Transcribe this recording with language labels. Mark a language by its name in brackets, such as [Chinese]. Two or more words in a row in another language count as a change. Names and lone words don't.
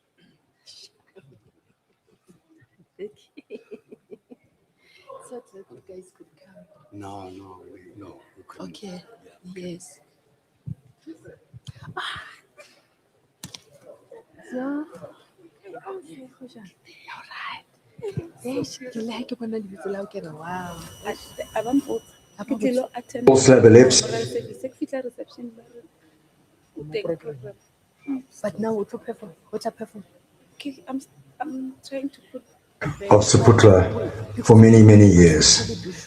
[English] So that you guys could come. No, we couldn't. Okay. Yes. So, okay, all right. [Southern Sotho] Yes, ke like ke bona lebitso la hao ke re, [English] wow. But now what to perform? What to perform? I'm trying to put of Seputla for many, many years.